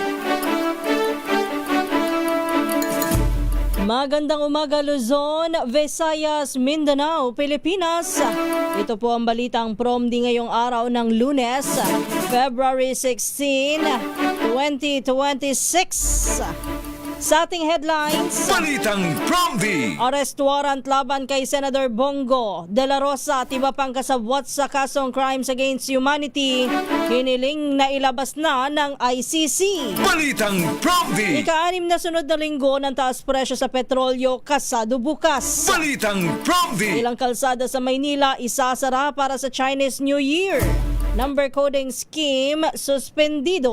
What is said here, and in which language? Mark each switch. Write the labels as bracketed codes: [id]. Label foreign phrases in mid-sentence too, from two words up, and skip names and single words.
[tl] Magandang umaga Luzon, Visayas, Mindanao, Pilipinas. Ito po ang Balitang Prompty ngayong araw ng Lunes, February 16, 2026. Sa ating headlines, Balitang Prompty. [en] arrest warrant [tl] laban kay Senador Bongo de la Rosa at iba pang kasabwat sa kasong [en] crimes against humanity, [tl] hiniling na ilabas na ng ICC. Balitang Prompty. Ika-6 na sunod na linggo ng taas presyo sa petrolyo kasado bukas. Balitang Prompty. Ilang kalsada sa Maynila isasara para sa Chinese New Year. [en] Number coding scheme [tl] suspendido.